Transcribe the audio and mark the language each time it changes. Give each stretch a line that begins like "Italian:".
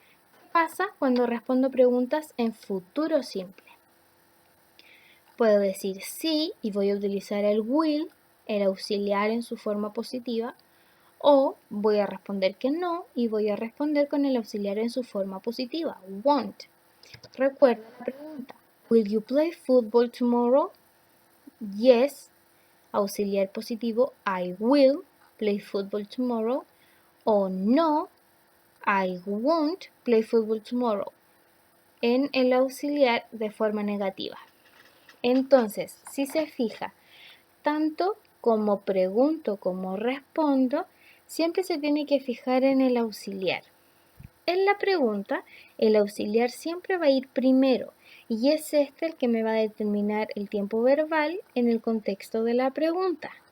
Spanish: ¿Qué pasa cuando respondo preguntas en futuro simple? Puedo decir sí y voy a utilizar el will, el auxiliar en su forma positiva, o voy a responder que no y voy a responder con el auxiliar en su forma positiva, won't. Recuerda la pregunta.
English: Will you play football tomorrow? Yes.
Spanish: Auxiliar positivo,
English: I will play football tomorrow.
Spanish: O no,
English: I won't play football tomorrow.
Spanish: En el auxiliar de forma negativa. Entonces, si se fija, tanto como pregunto como respondo, siempre se tiene que fijar en el auxiliar. En la pregunta, el auxiliar siempre va a ir primero y es este el que me va a determinar el tiempo verbal en el contexto de la pregunta.